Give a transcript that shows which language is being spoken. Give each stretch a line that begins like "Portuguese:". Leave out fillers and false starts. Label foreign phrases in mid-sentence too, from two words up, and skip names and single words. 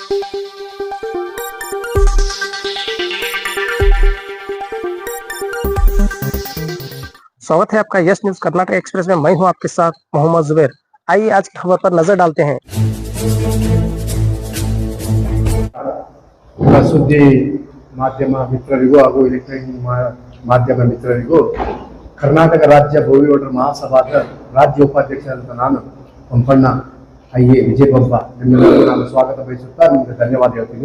Hindi: स्वागत है आपका यस न्यूज कर्नाटक एक्सप्रेस में। मैं हूं आपके साथ मोहम्मद जुबैर। आइए आज की खबर पर नजर डालते हैं।
Kannada: ಸುದ್ದಿ ಮಾಧ್ಯಮ ಮಿತ್ರರಿಗೂ ಹಾಗೂ ಎಲೆಕ್ಟ್ರಾನಿಕ್ ಮಾಧ್ಯಮ ಮಿತ್ರರಿಗೂ ಕರ್ನಾಟಕ ರಾಜ್ಯ ಭೋವಿ ಮಹಾಸಭಾದ ರಾಜ್ಯ ಉಪಾಧ್ಯಕ್ಷರಾದ ನಾನು ಪಂಪಣ್ಣ ಐಎ ವಿಜಯಬೊಬ್ಬ ನಿಮ್ಮೆಲ್ಲರಿಗೂ ನಾನು ಸ್ವಾಗತ ಬಯಸುತ್ತಾ ನಿಮಗೆ ಧನ್ಯವಾದ ಹೇಳ್ತೀನಿ.